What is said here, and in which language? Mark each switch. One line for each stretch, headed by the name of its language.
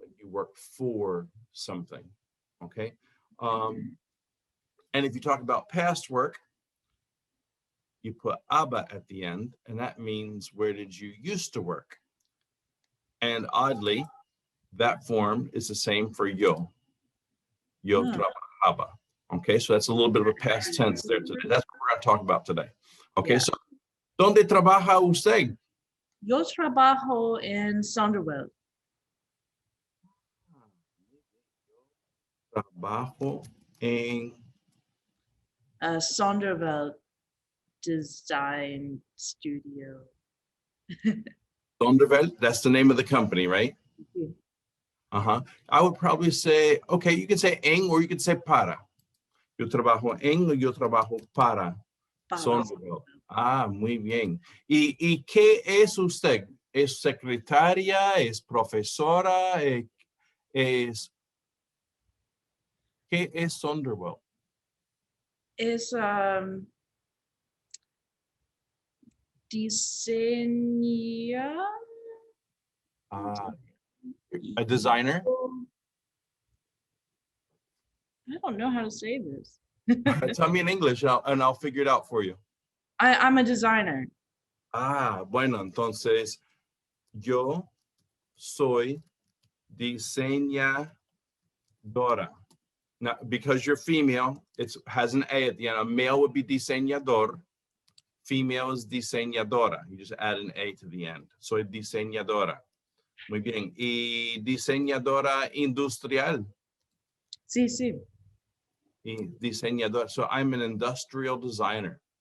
English: You work for something, okay? And if you talk about past work, you put aba at the end, and that means where did you used to work? And oddly, that form is the same for yo.
Spanish: Yo trabajaba.
English: Okay, so that's a little bit of a past tense there today. That's what we're going to talk about today.
Spanish: Okay, so ¿dónde trabaja usted? Yo trabajo en Sonderwell. Trabajo en Sonderwell Design Studio. Sonderwelt.
English: That's the name of the company, right? I would probably say, okay, you can say en or you can say para.
Spanish: Yo trabajo en o yo trabajo para Sonderwelt. Ah, muy bien. ¿Y qué es usted? ¿Es secretaria? ¿Es profesora? ¿Qué es Sonderwelt? Es Diseña.
English: A designer? I don't know how to say this. Tell me in English and I'll figure it out for you. I'm a designer.
Spanish: Bueno, entonces yo soy diseñadora.
English: Now, because you're female, it has an A at the end. A male would be diseñador. Female is diseñadora. You just add an A to the end.
Spanish: Soy diseñadora. Muy bien. Y diseñadora industrial. Sí, sí. Y diseñadora.
English: So I'm an industrial designer.